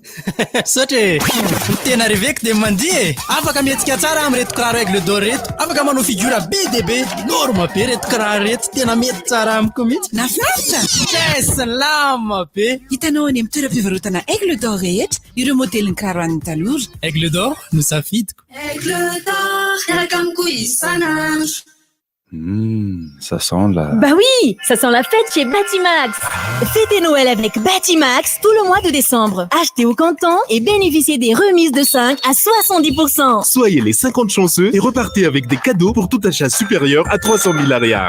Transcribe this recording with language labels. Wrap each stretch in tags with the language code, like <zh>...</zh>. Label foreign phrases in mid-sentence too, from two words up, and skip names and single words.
<mg>sotra tena reveko dia mandihy afaka mihetsika tsara amin'reto kiraro aigle d'or reto afaka manao figura be dia be norma be reto kiraro reto tena mety tsara amiko mihitsy nafinaritra salama be hitanao any amin'ny toeram-pivarotana aigle d'or rehetra ireo modeliny kiraro an'ny talora aigle d'or no safidiko aigle d'or miaraka amiko isanandro</mg> <fr>Ça sent la... Bah oui, ça sent la fête chez Batimax. Fêtez Noël avec Batimax tout le mois de décembre. Achetez au comptant et bénéficiez des remises de 5 à 70%. Soyez les 50 chanceux et repartez avec des cadeaux pour tout achat supérieur à 300 000 arias.</fr>